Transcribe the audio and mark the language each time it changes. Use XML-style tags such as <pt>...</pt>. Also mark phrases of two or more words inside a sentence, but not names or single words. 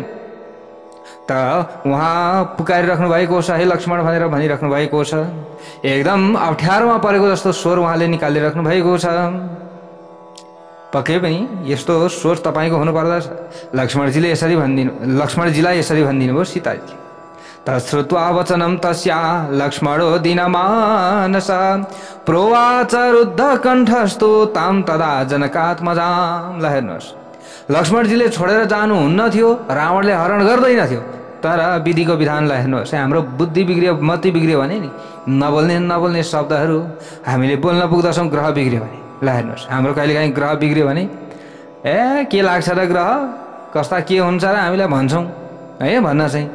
<ne>त उहाँ पुकारिराख्नु भएको छ हे लक्ष्मण भनेर भनिराख्नु भएको छ। एकदम अप्ठ्यारोमा परेको जस्तो स्वर उहाँले निकालिराख्नु भएको छ। पक्कै पनि यस्तो सोच तपाईँको हुनुपर्दछ। लक्ष्मणजीलाई यसरी भनिदिनु भयो सीताजीले।</ne> <sa>तश्रुत्वा वचनं तस्या लक्ष्मणो दीनमानस प्रोवाच रुद्ध कण्ठस्तु तां तदा जनकात्मजां।</sa> <ne>ल हेर्नुहोस्, लक्ष्मणजीले छोडेर जानुहुन्न थियो, रावणले हरण गर्दैन थियो, तर विधिको विधानलाई हेर्नुहोस्। हाम्रो बुद्धि बिग्रियो, मति बिग्रियो भने नि नबोल्ने शब्दहरू हामीले बोल्न पुग्दछौँ, ग्रह बिग्रियो भने। ल हेर्नुहोस्, हाम्रो कहिलेकाहीँ ग्रह बिग्रियो भने के लाग्छ र ग्रह कस्ता के हुन्छ र हामीलाई भन्छौँ है भन्न चाहिँ।</ne>